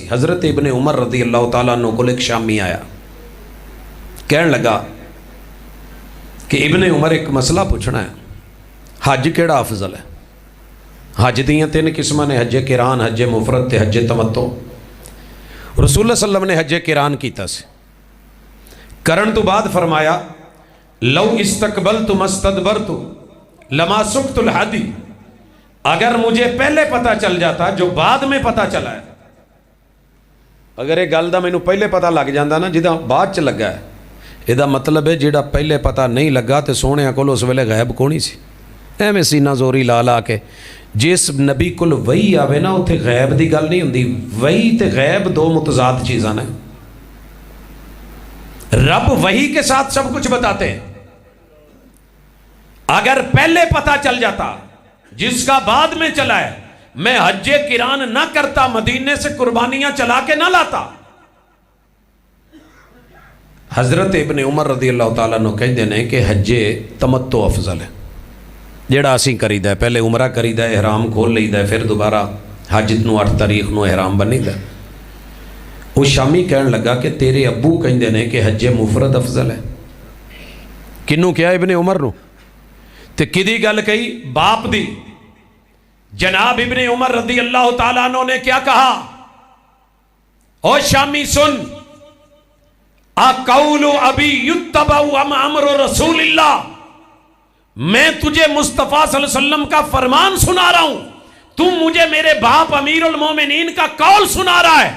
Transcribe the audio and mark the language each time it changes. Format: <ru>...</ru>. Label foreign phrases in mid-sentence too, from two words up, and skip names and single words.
<ur>حضرت ابن عمر</ur> <ar>رضی اللہ تعالیٰ عنہ</ar> <ur>کو ایک شامی آیا، کہنے لگا کہ ابن عمر ایک مسئلہ پوچھنا ہے، حج کیڑا افضل ہے؟</ur> <pa>حج دیاں 3 قسمہ نے، حج قران، حج مفرد تے حج تمتع۔ رسول اللہ</pa> <ar>صلی اللہ علیہ وسلم</ar> <pa>نے حج قران کیتا سے، کرن تو بعد فرمایا</pa> <ar>لو استقبلت مستدبرت لما سقت الحدی،</ar> <ur>اگر مجھے پہلے پتہ چل جاتا جو بعد میں پتہ چلا ہے،</ur> <pa>اگر یہ گل دا مینوں پہلے پتہ لگ جاندہ نا جدہ بعد چ لگا ہے، یہ مطلب ہے جڑا پہلے پتہ نہیں لگا تو سونے کول اس ویلے غیب کونی سی، ایویں سینہ زوری لا لا کے۔ جس نبی کول وحی آوے نا اتھے غیب دی گل نہیں ہوندی، وحی تے غیب 2 متضاد چیزاں نے۔</pa> <ur>رب وحی کے ساتھ سب کچھ بتاتے ہیں، اگر پہلے پتہ چل جاتا جس کا بعد میں چلا ہے، میں حج قران نہ کرتا، مدینے سے قربانیاں چلا کے نہ لاتا۔</ur> <pa>حضرت ابن عمر</pa> <ar>رضی اللہ تعالیٰ عنہ</ar> <pa>کہندے نے کہ حج تمتع افضل ہے، جیڑا اسی کریدا ہے، پہلے عمرہ کریدا ہے، احرام کھول لیدا ہے، پھر دوبارہ حج نو 8 تاریخ نو احرام بنیدا ہے۔</pa> <ur>وہ شامی کہنے لگا کہ تیرے ابو کہندے نے کہ حج مفرد افضل ہے۔</ur> <pa>کنوں کیا ابن عمر نو؟ تے کدی گل کہی؟ باپ دی۔</pa> <ur>جناب ابن عمر</ur> <ar>رضی اللہ تعالیٰ عنہ</ar> <ur>نے کیا کہا؟ او شامی سن،</ur> <ar>اقول ابی یتبع ام امر رسول اللہ،</ar> <ur>میں تجھے مصطفیٰ</ur> <ar>صلی اللہ علیہ وسلم</ar> <ur>کا فرمان سنا رہا ہوں، تم مجھے میرے باپ امیر المومنین کا قول سنا رہا ہے۔</ur>